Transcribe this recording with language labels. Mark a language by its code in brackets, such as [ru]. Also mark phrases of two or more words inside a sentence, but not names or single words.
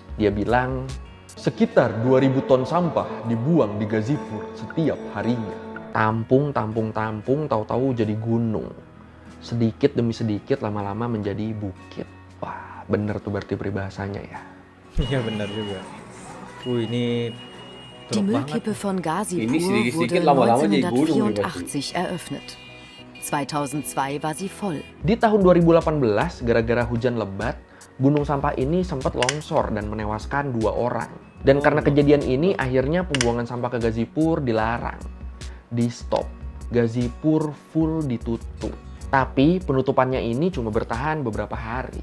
[id] Dia bilang, sekitar 2000 ton sampah dibuang di Ghazipur setiap harinya. Tampung, tahu-tahu jadi gunung. Sedikit demi sedikit lama-lama menjadi bukit. Wah, bener tuh berarti peribahasanya ya. Iya benar juga. Ini [de] Die [id] truk banget. [de] Müllkippe von Ghazipur [id] Ini sedikit-sedikit [de] wurde [id] lama-lama jadi gunung nih, [de] 1984 eröffnet. 2002 war sie voll. [id] Di tahun 2018, gara-gara hujan lebat, gunung sampah ini sempat longsor dan menewaskan 2 orang. Dan karena kejadian ini, akhirnya pembuangan sampah ke Ghazipur dilarang. Di stop. Ghazipur full ditutup. Tapi penutupannya ini cuma bertahan beberapa hari.